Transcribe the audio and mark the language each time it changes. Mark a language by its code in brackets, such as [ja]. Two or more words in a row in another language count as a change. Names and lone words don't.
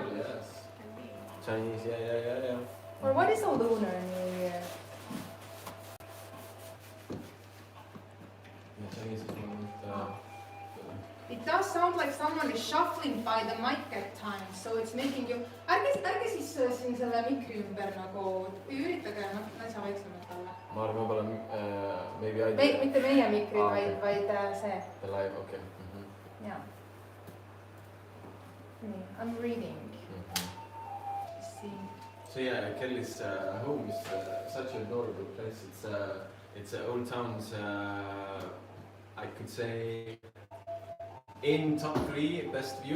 [en] well, yes. Chinese, yeah. Or what is a Lunar New Year? Yeah, Chinese is one with It does sound like someone is shuffling by the mic at times, so it's making you... [et] Ärge siis siin selle mikri ümber nagu... Üritage naisa vaiksemalt olla. ma arvan, võib-olla [en] maybe I [et] Mitte meie mikrid, okay. vaid see. [en] The live, okay. Yeah. I'm reading. [et] See. [en] So yeah, Kelly's home is such an adorable place. It's an old town's, I could say, in top 3 best view.